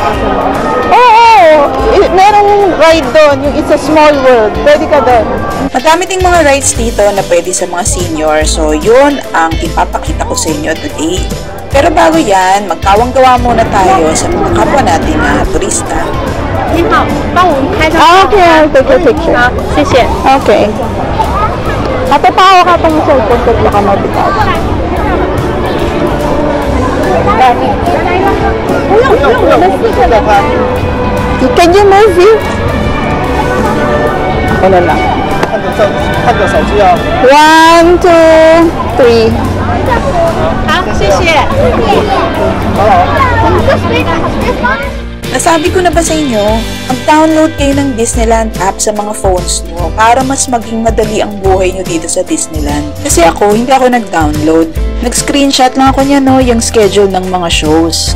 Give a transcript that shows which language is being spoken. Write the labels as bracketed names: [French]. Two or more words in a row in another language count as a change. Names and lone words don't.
[Filipino] Merong ride doon, yung It's a Small World. Pwede ka doon. Madami ding mga rides dito na pwede sa mga senior. So, yun ang ipapakita ko sa inyo today. Pero bago yan, magkawang-gawa muna tayo sa mga kapwa natin na turista. [Chinese] 你好，帮我们拍张 [English] Okay, I'll take a picture. [Chinese] 好，谢谢。 Okay. [Filipino] Ate, pahawa ka pang cellphone ko, baka mabitas. [English] Can you move it? [Filipino] Ako na lang. [Chinese] 看着手机哦。 1, 2, 3. 好，谢谢。 [Filipino] Nasabi ko na ba sa inyo, mag-download kayo ng Disneyland app sa mga phones nyo para mas maging madali ang buhay nyo dito sa Disneyland. Kasi ako, hindi ako nag-download. Nag-screenshot lang ako niya yung schedule ng mga shows.